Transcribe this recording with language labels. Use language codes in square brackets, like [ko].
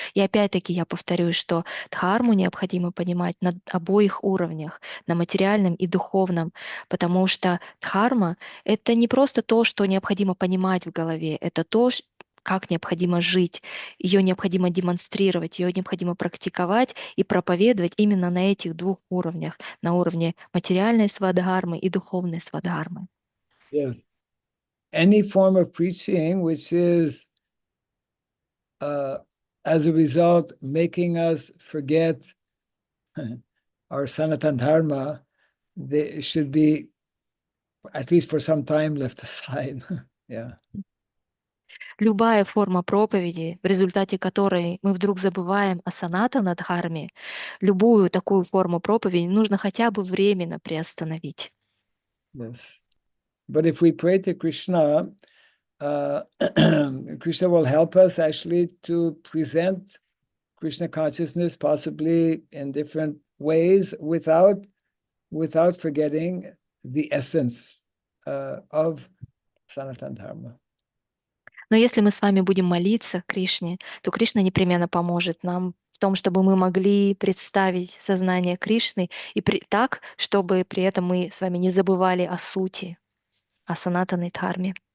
[ru] И опять-таки я повторюсь, что дхарму необходимо понимать на обоих уровнях, на материальном и духовном, потому что дхарма — это не просто то, что необходимо понимать в голове, это то, как необходимо жить, ее необходимо демонстрировать, ее необходимо практиковать и проповедовать именно на этих двух уровнях, на уровне материальной свадхармы и духовной свадхармы. [en] Yes. Any form of preaching which is, as a result, making us forget our Sanatana Dharma, they should be, at least for some time, left aside. Yeah. [ru] Любая форма проповеди, в результате которой мы вдруг забываем о санатана дхарме, любую такую форму проповеди нужно хотя бы временно приостановить. [en] Yes. But if we pray to Krishna, Krishna will help us actually to present Krishna consciousness possibly in different ways without forgetting the essence of Sanatana Dharma. [ru] Но если мы с вами будем молиться Кришне, то Кришна непременно поможет нам в том, чтобы мы могли представить сознание Кришны и так, чтобы при этом мы с вами не забывали о сути, о санатанной дхарме.